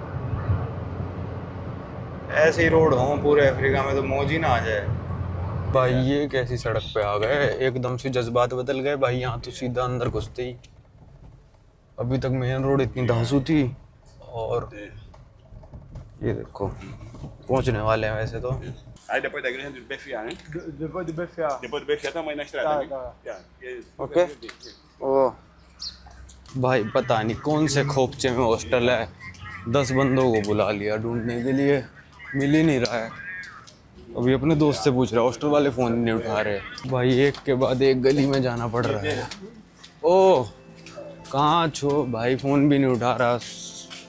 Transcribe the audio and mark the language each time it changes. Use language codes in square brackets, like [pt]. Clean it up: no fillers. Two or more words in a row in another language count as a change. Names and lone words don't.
[hi] ऐसे ही रोड हो पूरे अफ्रीका में तो मौज ही ना आ जाए। भाई ये कैसी सड़क पे आ गए, एकदम से जज्बात बदल गए भाई। यहाँ तो सीधा अंदर घुसते ही, अभी तक मेन रोड इतनी धांसू थी, और ये देखो पहुंचने वाले हैं वैसे तो। [pt] Aí depois da igreja do BFA, né? Depois do BFA. Depois do BFA também na estrada, né? tá. [hi] ओके। ओ भाई पता नहीं कौन से खोपचे में हॉस्टल है। 10 बंदों को बुला लिया ढूंढने के लिए, मिल ही नहीं रहा है। अभी अपने दोस्त से पूछ रहा, हॉस्टल वाले फ़ोन नहीं उठा रहे। भाई एक के बाद एक गली में जाना पड़ रहा है। ओह कहाँ छो भाई, फ़ोन भी नहीं उठा रहा।